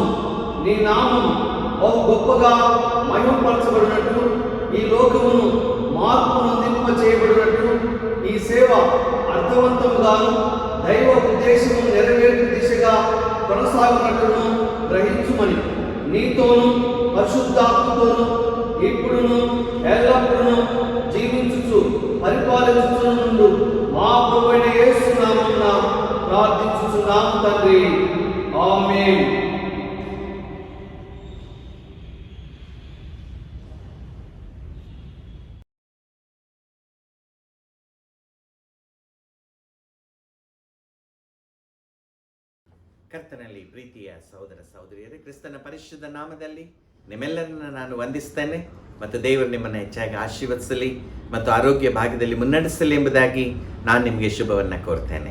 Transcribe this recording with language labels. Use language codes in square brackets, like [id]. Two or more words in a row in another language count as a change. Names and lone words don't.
[te] నీ నామం బహు గొప్పగా మహిమపరచబడినట్లు, ఈ లోకమును మార్పు నొందింప చేయబడినట్లు, ఈ సేవ అర్థవంతముగాను దైవ ఉద్దేశము నెరవేర్పు దిశగా కొనసాగునట్లును గ్రహించుమని నీతోను పరిశుద్ధాత్మతోను ఇప్పుడును ఎల్లప్పుడూ జీవించుచు పరిపాలించుచుండు మా ప్రభువైన యేసు నామమున ప్రార్థించుచున్నాము తండ్రి. ఆమేన్. [kn] ಕರ್ತನಲ್ಲಿ ಪ್ರೀತಿಯ ಸಹೋದರ ಸಹೋದರಿಯರೇ, ಕ್ರಿಸ್ತನ ಪರಿಶುದ್ಧ ನಾಮದಲ್ಲಿ ನಿಮ್ಮೆಲ್ಲರನ್ನ ನಾನು ವಂದಿಸ್ತೇನೆ ಮತ್ತು ದೇವರು ನಿಮ್ಮನ್ನು ಹೆಚ್ಚಾಗಿ ಆಶೀರ್ವದಿಸಲಿ ಮತ್ತು ಆರೋಗ್ಯ ಭಾಗದಲ್ಲಿ ಮುನ್ನಡೆಸಲಿ ಎಂಬುದಾಗಿ ನಾನು ನಿಮಗೆ ಶುಭವನ್ನು ಕೋರ್ತೇನೆ.